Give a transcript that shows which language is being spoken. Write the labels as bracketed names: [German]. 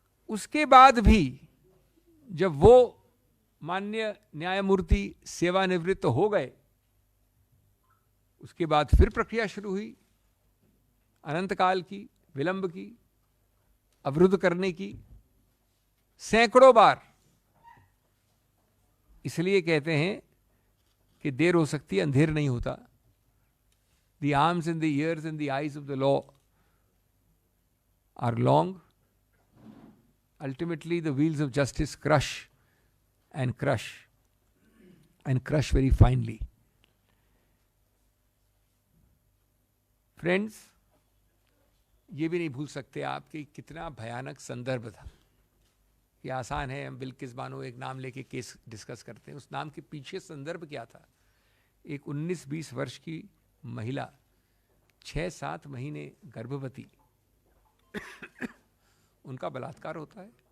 [Hindi] उसके बाद भी जब वो माननीय न्यायमूर्ति सेवानिवृत्त हो गए, उसके बाद फिर प्रक्रिया शुरू हुई, अनंत काल की, विलंब की, अवरुद्ध करने की, सैकड़ों बार। इसलिए कहते हैं कि देर हो सकती है, अंधेर नहीं होता। [English] The arms and the ears and the eyes of the law are long. Ultimately, the wheels of justice crush and crush and crush very finely. [Hindi] Friends, ये भी नहीं भूल सकते आप कि कितना भयानक संदर्भ था। ये आसान है, हम बिल्किस बानो एक नाम लेके केस डिस्कस करते हैं, उस नाम के पीछे संदर्भ क्या था। एक 19-20 वर्ष की महिला, 6-7 महीने गर्भवती, उनका बलात्कार होता है।